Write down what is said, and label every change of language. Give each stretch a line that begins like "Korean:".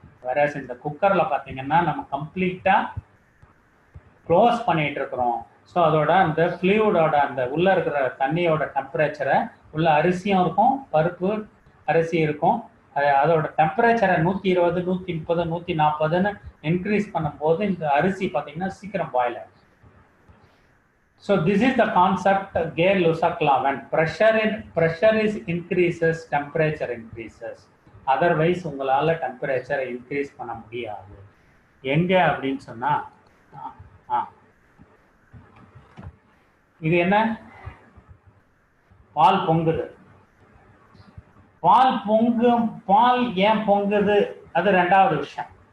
Tamil: Whereas இந்த குக்கரில் பார்த்தீங்கன்னா நம்ம கம்ப்ளீட்டாக க்ளோஸ் பண்ணிகிட்டு இருக்கிறோம். ஸோ அதோட அந்த ஃப்ளூயிடோட அந்த உள்ளே இருக்கிற தண்ணியோட டெம்பரேச்சரை உள்ள அரிசியும் இருக்கும், பருப்பு அரிசி இருக்கும், அதோட டெம்பரேச்சரை 120 130 140ன்னு இன்க்ரீஸ் பண்ணும்போது இந்த அரிசி பார்த்தீங்கன்னா சீக்கிரம் பாயில் ஆகும்.
English: So this is the concept Gay-Lussac law. When pressure is increases, temperature increases.
Tamil: Otherwise உங்களால டெம்பரேச்சரை இன்க்ரீஸ் பண்ண முடியாது. எங்க அப்படின்னு சொன்னா இது என்ன, பால் பொங்குது. பால் ஏன் பொங்குது அது ரெண்டாவது விஷயம்.